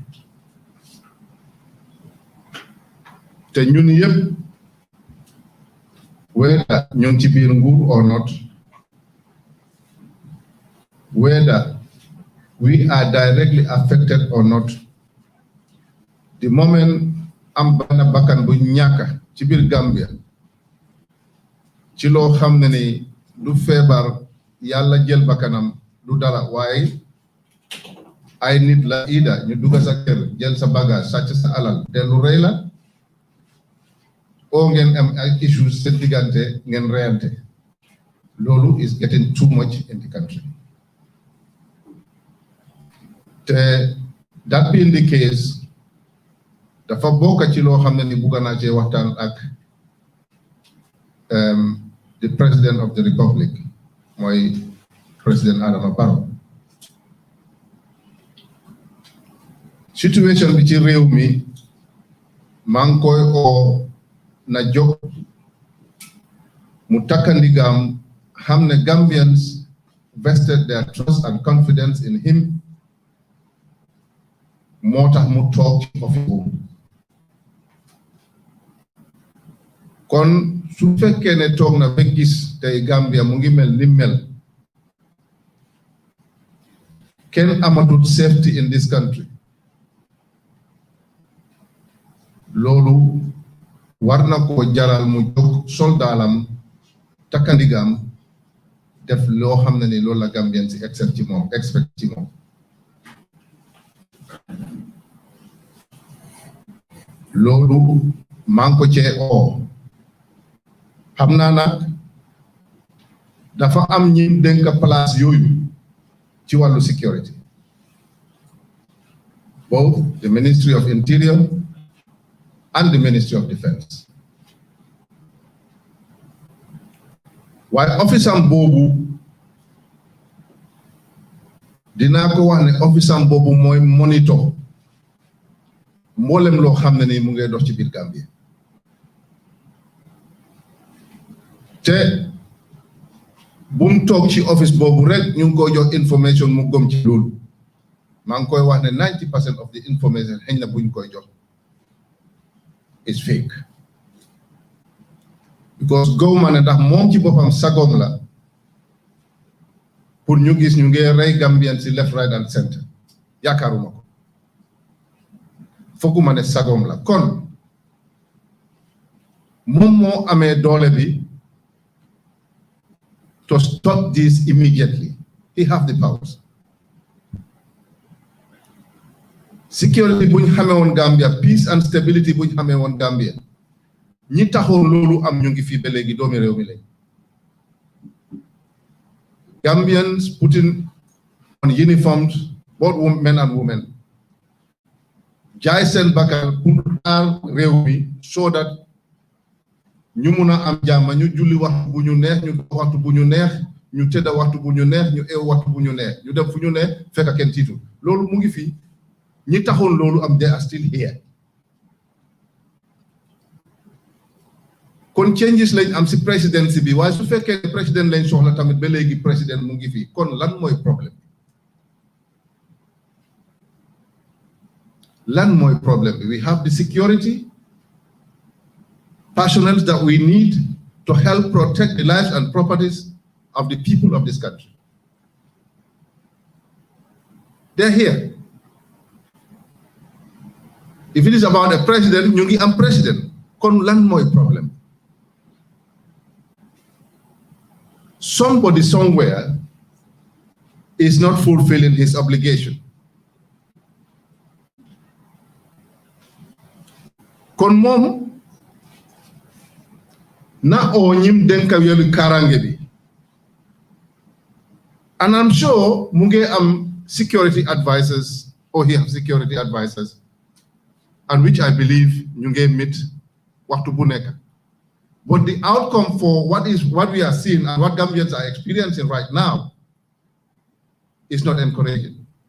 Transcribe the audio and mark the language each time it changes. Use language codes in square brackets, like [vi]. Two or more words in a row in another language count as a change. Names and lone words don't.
[wo] te ñun yëpp whether ñun ci biir nguur [en] or not whether we are directly affected or not the moment [wo] am benn bakkan bu ñàkk ci biir Gambia ci loo xam ne ni du feebar yàlla jël bakkanam du dara waaye ay nit la ida ñu dugg sa kër jël sa bagage sàcc sa alal dellu rey la oo ngeen am ay issues seen diggante ngeen reyante loolu [en] is getting too much in the country [wo] te [en] that being the case [wo] dafa bokk ci loo xam ne ni bugga naa cee waxtaan ak [en] the president of the republic [wo] mooy président Adama Barrow situation bi ci réew mi maa ngi koy oo na jóg mu takkandigaam xam ne [en] Gambians vested their trust and confidence in him [wo] moo tax mu toog ci office boobu kon su fekkee ne toog na ba gis tey Gambia mu ngi mel ni mel kenn amatut [en] safety in this country [wo] loolu war na ko jaral mu jóg soldaalam takkandigaam def loo xam ne ni loolu la Gambien si expect ci moom loolu maa ngi ko cee oo xam naa nag dafa am ñi dénk place yooyu ci wàllu security, [en] both the Ministry of Interior and the Ministry of Defense. [wo] Waaye office am boobu dinaa ko wax ne office am boobu mooy monitor mboolem loo xam ne ni mu ngay dox ci biir Gambie te bu mu toog ci office boobu rek ñu ngi koy jox information mu gom ci loolu maa ngi koy wax ne 90% [en] of the information [wo] xëy na buñ koy jox [en] is fake because [wo] gawma ne ndax moom ci boppam sagoom la pour ñu gis ñu ngi rey Gambian si [en] left right and center [wo] yaakaaruma ko fooguma ne sagoom la kon moom moo amee doole bi [en] to stop this immediately. He have the powers. [wo] Security buñ xamee woon Gambia, [en] peace and stability [wo] buñ xamee woon Gambia ñi taxoon loolu am ñu ngi fii ba léegi doomi réew mi lañ. [en] Gambians putting on uniforms, both men and women, [wo] jaay seen bakkan pour aar réew mi [en] so that [wo] ñu mun a am jàmm ñu julli waxtu bu ñu neex ñu waxtu bu ñu neex ñu tëdda waxtu bu ñu neex ñu eew waxtu bu ñu neex ñu dem fu ñu neex fekk kenn tiitu loolu mu ngi fii ñi taxoon loolu am [en] they are still here. [wo] kon changes lañ am si presidency bi waaye su fekkee président lañ soxla tamit ba léegi président mu ngi fii kon lan mooy problème lan mooy problème bi [en] we have the security personnel that we need to help protect the lives and properties of the people of this country. They're here. If it is about a president, [wo] ñu ngi am president. Kon lan mooy problem? [en] Somebody somewhere is not fulfilling his obligation. [wo] Kon moom na o ñim denka yelu karange bi [en] and I'm sure [wo] mu ngi am [en] security advisors or he have security advisors and which I believe [wo] ñu ngi meet waxtu bu nekk [en] but the outcome for what we are seeing and what Gambians are experiencing right now is not encouraging